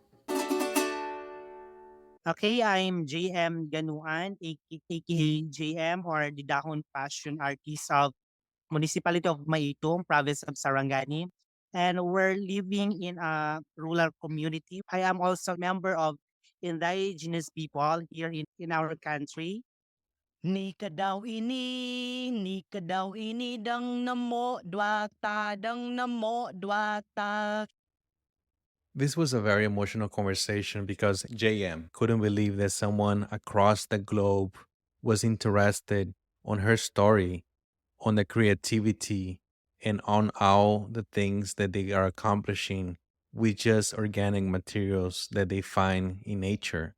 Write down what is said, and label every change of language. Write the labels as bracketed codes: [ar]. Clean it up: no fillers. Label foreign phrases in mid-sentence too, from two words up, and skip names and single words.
[en] Okay, I'm JM Ganuan, aka JM or the Dahon Fashion artist of Municipality of Maitum, Province of Sarangani. And we're living in a rural community. I am also a member of indigenous people here in our country. [bps] Ni ka daw ini, dang namo, dwata, dang namo, dwata. [en] This was a very emotional conversation because JM couldn't believe that someone across the globe was interested on her story, on the creativity, and on all the things that they are accomplishing with just organic materials that they find in nature.